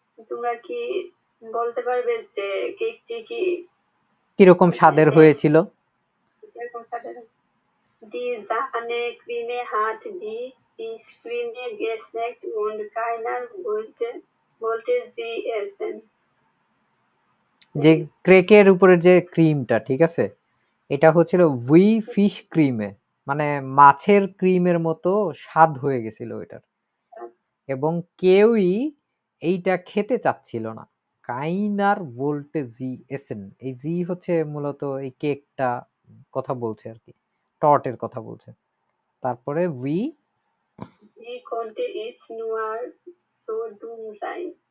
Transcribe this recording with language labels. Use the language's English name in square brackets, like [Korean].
[Bangla] তোমরা কি বলতে পারবে যে কেকটি কি কিরকম স্বাদের হয়েছিল? কিরকম স্বাদের? [German] Die Sahne-Creme hat wie Fischcreme geschmeckt und keiner wollte sie essen. [Bangla] যে ক্রেকের উপরে যে ক্রিমটা, ঠিক আছে, এটা হচ্ছিল [German] উই ফিশ ক্রিমে, [Bangla] মানে মাছের ক্রিমের মতো স্বাদ হয়ে গেছিল এটার, এবং কেউই এইটা খেতে চাচ্ছিল না। [German] কাইনার ভোল্টে জি এসেন, [Bangla] এই জি হচ্ছে মূলত এই কেকটা কথা বলছে আর কি, টর্টের কথা বলছে। তারপরে we [German] Wie konnte es nur so dumm sein?